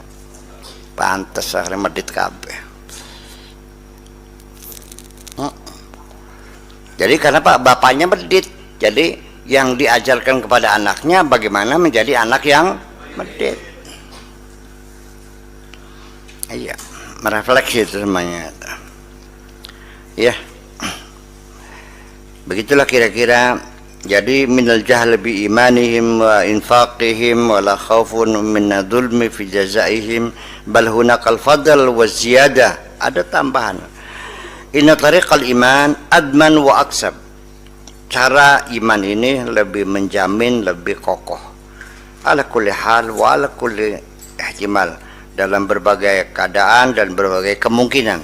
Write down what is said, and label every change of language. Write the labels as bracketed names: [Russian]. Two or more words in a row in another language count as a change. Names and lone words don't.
[Indonesian] Pantes akhirnya [Javanese] medit kabeh. [Indonesian] Jadi karena Pak bapaknya medit, jadi yang diajarkan kepada anaknya bagaimana menjadi anak yang medit. Iya, merefleksi itu semuanya. Ya, begitulah kira-kira Jadi [Arabic] من الجهل بإيمانهم وإنفاقهم ولا خوف من ظلم في جزائهم بل هناك الفضل والزيادة. [Indonesian] Ada tambahan. [Arabic] إن طريق الإيمان أضمن وأكسب. [Indonesian] Cara iman ini lebih menjamin, lebih kokoh. [Arabic] على كل حال وعلى كل احتمال, [Indonesian] dalam berbagai keadaan dan berbagai kemungkinan.